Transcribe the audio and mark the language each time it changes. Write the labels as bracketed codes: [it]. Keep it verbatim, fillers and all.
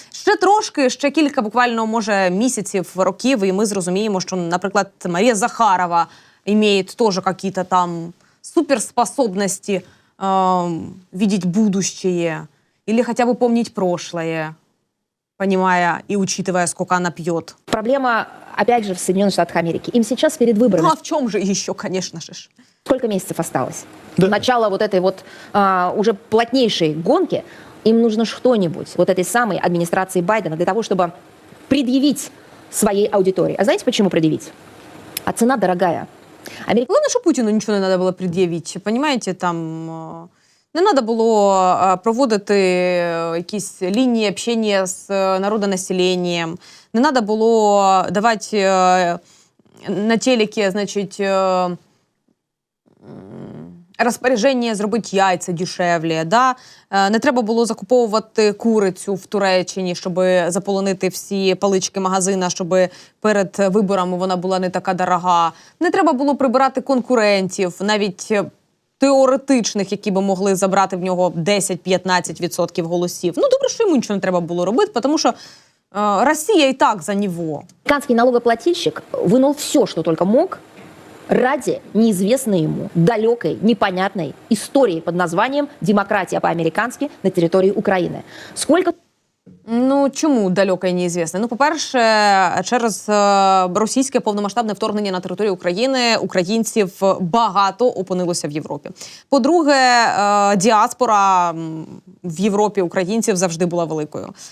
[uk] Ще трошки, ще кілька буквально, може, місяців, років, і ми зрозуміємо, що, наприклад, Марія Захарова має теж якісь там суперспособності бачити будущее, або хоча б пам'ятати прошлое, [ru] понимая и учитывая, сколько она пьет. Проблема, опять же, в Соединенных Штатах Америки. Им сейчас перед выборами... Ну а в чем же еще, конечно же? Сколько месяцев осталось? Да. Начало вот этой вот а, уже плотнейшей гонки Им нужно что-нибудь вот этой самой администрации Байдена для того, чтобы предъявить своей аудитории. А знаете, почему предъявить? А цена дорогая. Амер... Главное, что Путину ничего не надо было предъявить. Понимаете, там... [uk] Не треба було проводити якісь лінії спілкування з народонаселенням, не треба було давати на телеке, значить, розпорядження зробити яйця дешевле, да? Не треба було закуповувати курицю в Туреччині, щоб заполонити всі палички магазина, щоб перед виборами вона була не така дорога. Не треба було прибирати конкурентів, навіть теоретичних, які би могли забрати в нього десять-п'ятнадцять відсотків голосів. Ну, добре, що йому нічого не треба було робити, тому що э, Росія і так за нього. [ru] Американский налогоплательщик вынул все, что только мог, ради неизвестной ему, далекой, непонятной истории под названием «Демократия по-американски» на территории Украины. Сколько... [uk] Ну, чому далеко і неізвісне? Ну, по-перше, через російське повномасштабне вторгнення на територію України українців багато опинилося в Європі. По-друге, діаспора в Європі українців завжди була великою.